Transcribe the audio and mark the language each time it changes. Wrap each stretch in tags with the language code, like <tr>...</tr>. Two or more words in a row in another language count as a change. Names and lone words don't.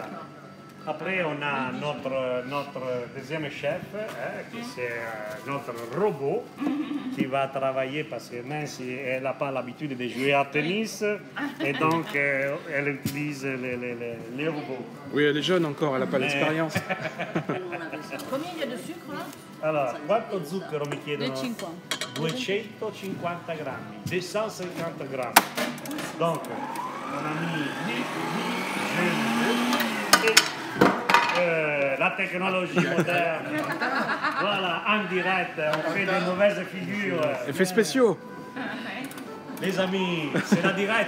<fr>Après, on a notre deuxième chef, hein, qui c'est notre robot, qui va travailler parce que Nancy n'a pas l'habitude de jouer à tennis, et donc elle utilise les robots. Oui, elle est jeune encore, elle n'a pas l'expérience. Combien il y a de sucre là?</fr> <it>Allora, quanto zucchero mi chiedono? 2,50. 250 grammi, 250 grammi.</it> <fr>Donc, on a mis 10 et la technologie moderne. Voilà, en direct, on fait des mauvaises figures. Effets spéciaux. Les amis, c'est la direct.</fr>